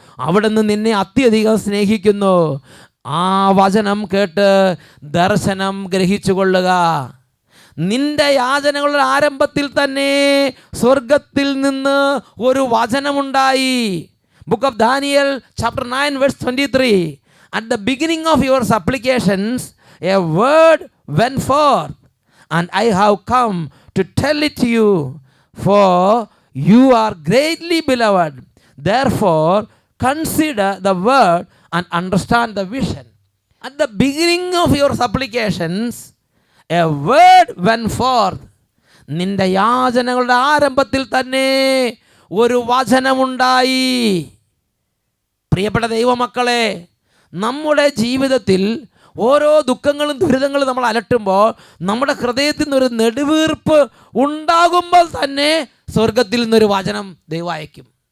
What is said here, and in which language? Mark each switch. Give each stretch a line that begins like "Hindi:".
Malayalam: അവിടുന്ന് നിന്നെ അത്യധികം സ്നേഹിക്കുന്നു. ആ വചനം കേട്ട് ദർശനം ഗ്രഹിച്ചു കൊള്ളുക. നിന്റെ യാചനകളുടെ ആരംഭത്തിൽ തന്നെ സ്വർഗത്തിൽ നിന്ന് ഒരു വചനമുണ്ടായി.
English: Book of Daniel chapter 9 verse 23. At the beginning of your supplications a word went forth, and I have come to tell it to you, for you are greatly beloved. Therefore consider the word and understand the vision. At the beginning of your supplications a word went forth.
Malayalam: നിന്റെ യാചനകളുടെ ആരംഭത്തിൽ തന്നെ ഒരു വചനമുണ്ടായി. പ്രിയപ്പെട്ട ദൈവമക്കളെ, നമ്മുടെ ജീവിതത്തിൽ ഓരോ ദുഃഖങ്ങളും ദുരിതങ്ങളും നമ്മൾ അലട്ടുമ്പോൾ നമ്മുടെ ഹൃദയത്തിൽ നിന്നൊരു നെടുവീർപ്പ് ഉണ്ടാകുമ്പോൾ തന്നെ സ്വർഗത്തിൽ നിന്നൊരു വചനം ദൈവം അയക്കും.